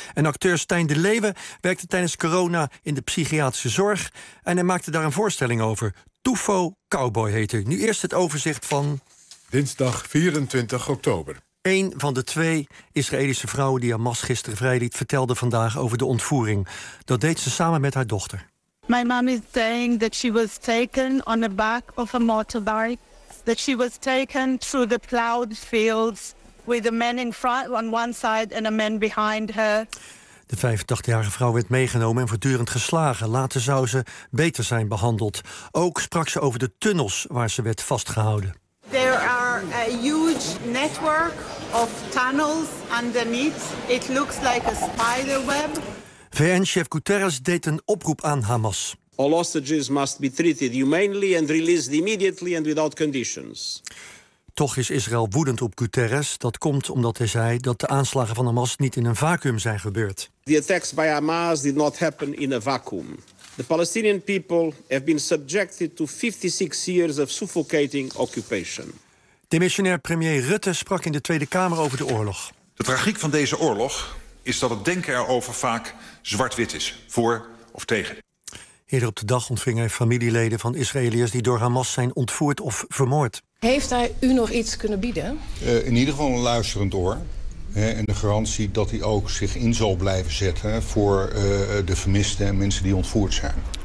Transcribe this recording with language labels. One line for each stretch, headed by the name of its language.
Dutch: En acteur Stijn de Leeuwen werkte tijdens corona in de psychiatrische zorg en hij maakte daar een voorstelling over. Tufo Cowboy heette. Nu eerst het overzicht van dinsdag 24 oktober. Een van de 2 Israëlische vrouwen die Hamas gisteren vrijliet vertelde vandaag over de ontvoering. Dat deed ze samen met haar dochter.
English: My mom is saying that she was taken on the back of a motorbike, that she was taken through the plowed fields with a man in front on one side and a man behind her.
Dutch: De 85-jarige vrouw werd meegenomen en voortdurend geslagen. Later zou ze beter zijn behandeld. Ook sprak ze over de tunnels waar ze werd vastgehouden.
English: There are a huge network of tunnels underneath. It looks like a spider web.
Dutch: VN-chef Guterres deed een oproep aan Hamas.
English: All hostages must be treated humanely and released immediately and without conditions.
Dutch: Toch is Israël woedend op Guterres. Dat komt omdat hij zei dat de aanslagen van Hamas niet in een vacuüm zijn gebeurd.
English: The attacks by Hamas did not happen in a vacuum. The Palestinian people have been subjected to 56 years of suffocating occupation.
Dutch: Demissionair premier Rutte sprak in de Tweede Kamer over de oorlog. De tragiek van deze oorlog is dat het denken erover vaak zwart-wit is, voor of tegen. Eerder op de dag ontving hij familieleden van Israëliërs die door Hamas zijn ontvoerd of vermoord. Heeft hij u nog iets kunnen bieden? In ieder geval een luisterend oor. En de garantie dat hij ook zich in zal blijven zetten voor de vermisten en mensen die ontvoerd zijn.